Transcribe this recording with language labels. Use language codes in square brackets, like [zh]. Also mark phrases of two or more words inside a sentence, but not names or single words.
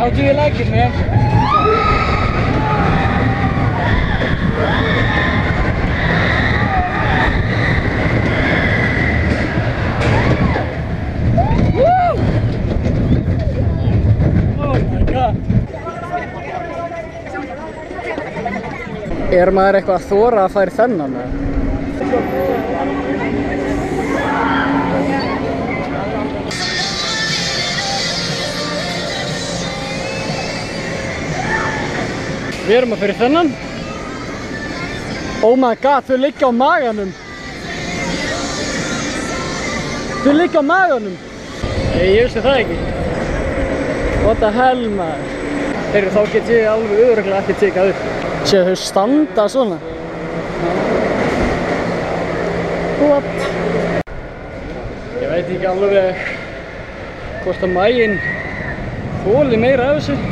[en] How do you like it, man? Woo! Oh my god. [is] Er maður eitthvað að þora að fara í þennan? Við erum að fyrir þennan. [en] Oh my god, [is] þau liggja á maganum. Þau liggja á maganum. Ég vissi það ekki. [en] What the hell, [is] maður. Heyrðu, þá get ég alveg örugglega ekki tekað upp. Séu þau standa svona. What? Ég veit ekki alveg hvort að maginn þoli meira af þessu.